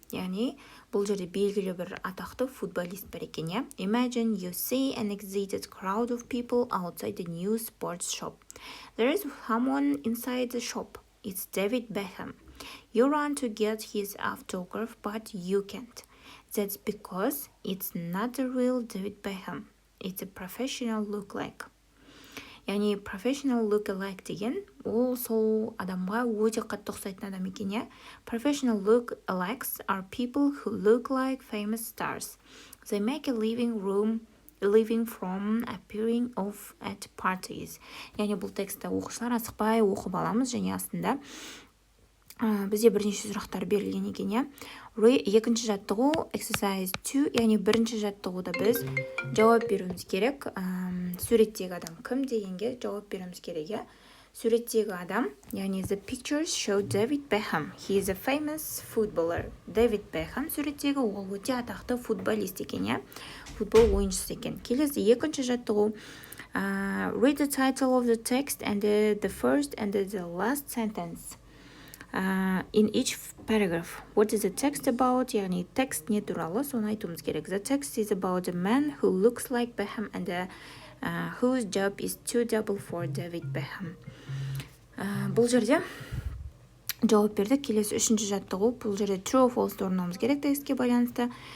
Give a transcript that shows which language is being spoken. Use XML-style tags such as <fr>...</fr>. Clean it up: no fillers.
<kk>Яғни бұл жерде белгілі бір атақты футболист бар екен, иә?</kk> <en>Imagine you see an excited crowd of people outside the new sports shop. There is someone inside the shop. It's David Beckham. You run to get his autograph, but you can't. That's because it's not the real David Beckham. It's a professional look-alike.</en> <kk>Яғни</kk> <en>professional look-alike</en> <kk>деген ол сол адамға өте қатты ұқсайтын адам екен, иә?</kk> <en>Professional look-alikes are people who look like famous stars. They make a living from appearing off at parties.</en> <kk>Яғни бұл текстті оқушылар асықпай оқып аламыз, және астында бізде бірнеше сұрақтар берілген екен, иә? Екінші жаттығу</kk> <en>exercise 2,</en> <kk>яғни бірінші жаттығуда біз жауап беруіміз керек. Суреттегі адам кім дегенге жауап беруіміз керек, иә? Суреттегі адам, яғни</kk> <en>the pictures show David Beckham. He is a famous footballer.</en> <kk>David Beckham суреттегі ол өте атақты футболист екен, иә? Футбол ойыншысы екен. Келесі екінші жаттығу.</kk> <en>Read the title of the text and the first and the last sentence. In each paragraph. What is the text about?</en> <kk>Яғни текст не туралы, соны айтуымыз керек.</kk> <en>The text is about a man who looks like Beckham and whose job is to double for David Beckham.</en> <kk>Бұл жерде жауап бердік. Келесі үшінші жаттығу. Бұл жерде</kk> <en>true or false</en> <kk>орындауымыз керек текстке байланысты.</kk>